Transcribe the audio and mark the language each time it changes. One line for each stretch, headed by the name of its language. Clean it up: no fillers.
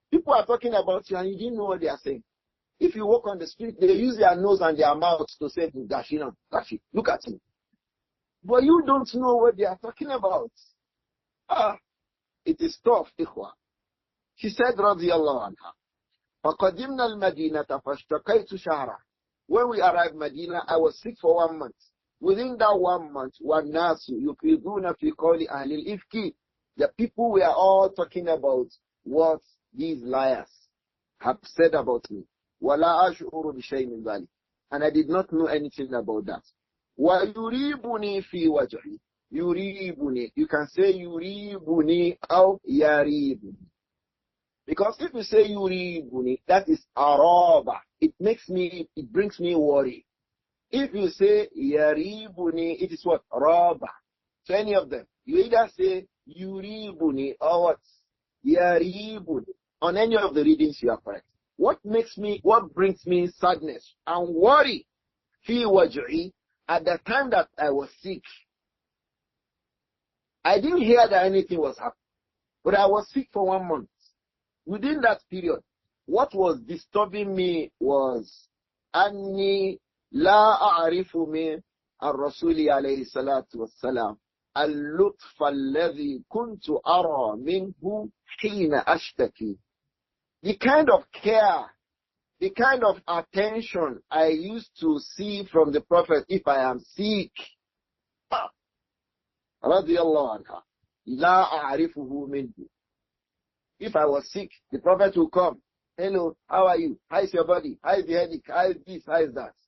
English: People are talking about you and you didn't know what they are saying. If you walk on the street, they use their nose and their mouth to say, Gashina, Gashi, look at him. But you don't know what they are talking about. It is tough, ikhwa. She said,
Arabic: radiyallahu anha, فَقَدِمْنَا الْمَدِينَةَ فَاشْتَكَيْتُ شَهْرًا.
English: When we arrived Medina, I was sick for 1 month. Within that 1 month,
Arabic: وَالنَّاسُ يُفِيدُونَ فِي قَوْلِ أَهْلِ الْإِفْكِ.
English: The people were all talking about what these liars have said about me.
Arabic: وَلَا أَشْعُرُ بِشَيْءٍ مِنْ ذَلِكَ.
English: And I did not know anything about that.
Arabic: وَيُرِيبُنِي فِي وَجْهِي. Yuribuni.
English: You can say yuribuni or yaribuni. Because if you say yuribuni, that is araba. It brings me worry. If you say yaribuni, it is what? Raba. So any of them. You either say yuribuni or what? Yaribuni. On any of the readings you are correct. What brings me sadness and worry? Fi waj'i. At the time that I was sick, I didn't hear that anything was happening, but I was sick for 1 month. Within that period, what was disturbing me was
Arabic: أني لا أعرف من الرسول عليه الصلاة والسلام اللطف الذي كنت أرى منه حين أشتكي.
English: The kind of care, the kind of attention I used to see from the Prophet if I am sick.
Arabic: Radiallahu anha. La a'rifuhu minhu.
English: If I was sick, the Prophet will come. Hello, how are you? How is your body? How is the headache? How is this? How is that?